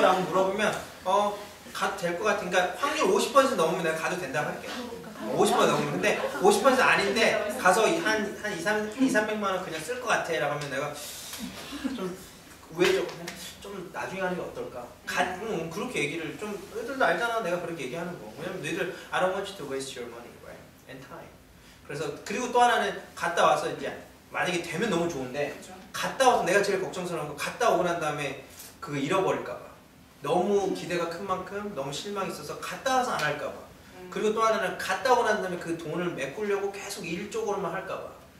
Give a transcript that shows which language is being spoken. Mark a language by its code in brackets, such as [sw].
[ko] 라고 물어보면 가도 될 것 같은. 그러니까 확률 50% 넘으면 내가 가도 된다고 할게. 50% 넘으면. 근데 50% 아닌데 가서 한 200~300만 원 그냥 쓸 것 같아 라고 하면 내가 좀 나중에 하는 게 어떨까? 그렇게 얘기를 좀 너희들도 알잖아. 내가 그렇게 얘기하는 거. 왜냐면 너희들 [en] I don't want you to waste your money, right? And time. [ko] 그래서 그리고 또 하나는 갔다 와서 이제 만약에 되면 너무 좋은데 그렇죠. 갔다 와서 내가 제일 걱정스러운 거 갔다 오고 난 다음에 그거 잃어버릴까 봐. 너무 기대가 큰 만큼 너무 실망이 있어서 갔다 와서 안 할까 봐. 그리고 또 하나는 갔다 오고 난 다음에 그 돈을 메꾸려고 계속 일 쪽으로만 할까 봐.